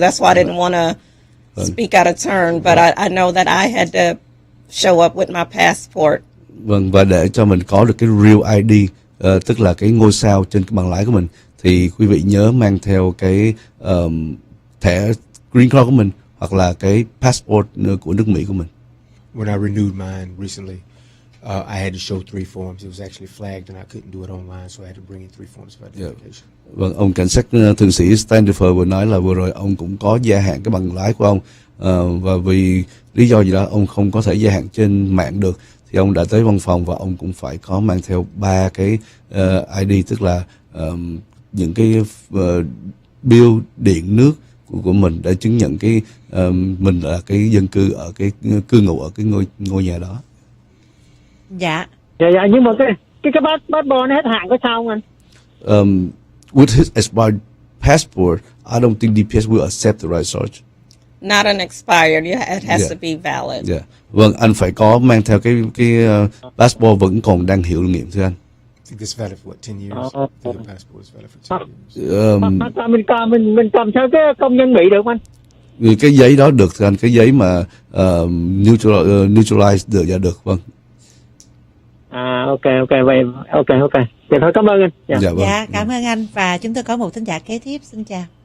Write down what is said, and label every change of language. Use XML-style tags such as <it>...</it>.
<en>That's why I didn't want to speak out of turn, but I know that I had to show up with my passport.</en> <vi>Vâng, và để cho mình có được cái real ID, tức là cái ngôi sao trên cái bằng lái của mình, thì quý vị nhớ mang theo cái thẻ green card của mình hoặc là cái passport của nước Mỹ của mình.</vi> <en>When I renewed mine recently, I had to show 3 forms. It was actually flagged and I couldn't do it online, so I had to bring in 3 forms of identification.</en> <vi>Vâng, ông cảnh sát thượng sĩ Standifer vừa nói là vừa rồi ông cũng có gia hạn cái bằng lái của ông, và vì lý do gì đó ông không có thể gia hạn trên mạng được, thì ông đã tới văn phòng và ông cũng phải có mang theo 3 cái ID, tức là những cái bill điện nước của mình để chứng nhận cái mình là cái dân cư ở cái cư ngụ ở cái ngôi nhà đó. Dạ. Dạ, nhưng mà cái passport nó hết hạn có sao không anh?</vi> <en>With his expired passport, I don't think DPS will accept the right search. Not an expired. It has to be valid. Yeah.</en> <vi>Vâng, anh phải có mang theo cái passport vẫn còn đang hiệu nghiệm thưa anh.</vi> <en>I think it's valid for 10 years. The passport is valid for 10 years.</en> <vi>Mình cầm theo cái công dân Mỹ được không anh? Cái giấy đó được thưa anh, cái giấy mà neutralize được, dạ được, vâng. Ok, vậy ok. Vậy thôi, cảm ơn anh. Dạ, vâng. Dạ, cảm ơn anh, và chúng tôi có một thính giả kế tiếp, xin chào.</vi>